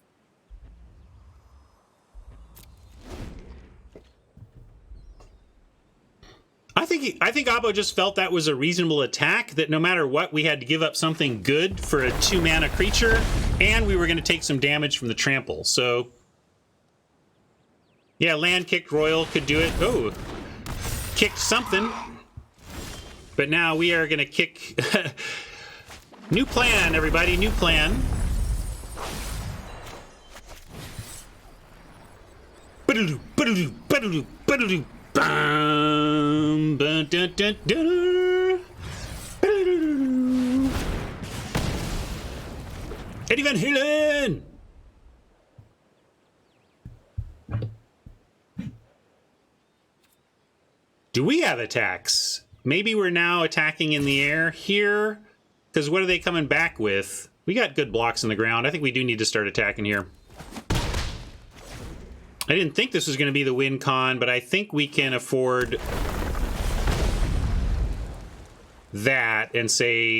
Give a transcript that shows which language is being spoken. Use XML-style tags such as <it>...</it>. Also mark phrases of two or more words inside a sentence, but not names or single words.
<en>I think Abo just felt that was a reasonable attack, that no matter what, we had to give up something good for a 2-mana creature, and we were going to take some damage from the trample. So, yeah, land kicked Royal could do it. Oh, kicked something. But now we are going to kick... New plan, everybody, new plan. Ba-da-doo, ba-da-doo, ba-da-doo, ba-da-doo. Bum, dun, dun, dun, dun. Eddie Van Halen! Do we have attacks? Maybe we're now attacking in the air here. Because what are they coming back with? We got good blocks on the ground. I think we do need to start attacking here. I didn't think this was going to be the win con, but I think we can afford that and say...</en>